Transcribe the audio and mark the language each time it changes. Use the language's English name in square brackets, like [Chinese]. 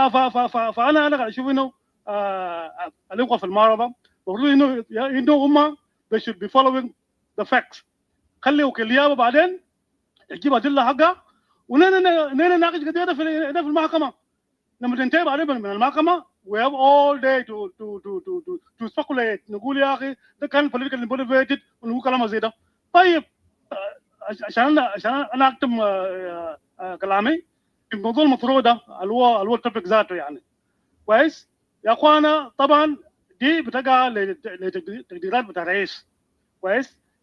[Arabic] فانا قاعد اشوف انه الاخوه في المعرضه المفروض انه هم [English] they should be following the facts. [Arabic] خلي وكيل بعدين تجيب ادله حقها ونناقش قضيه في المحكمه. لما تنتهي بعدين من المحكمه [English] we have all day to speculate. [Arabic] نقول يا اخي ده كان [English] politically motivated [Arabic] ونقول كلام زي ده. طيب عشان انا اكتم كلامي في الموضوع المفروض ده اللي هو التوبيك ذاته يعني كويس يا اخوانا. طبعا دي بتقع لتقديرات بتاع الرئيس كويس.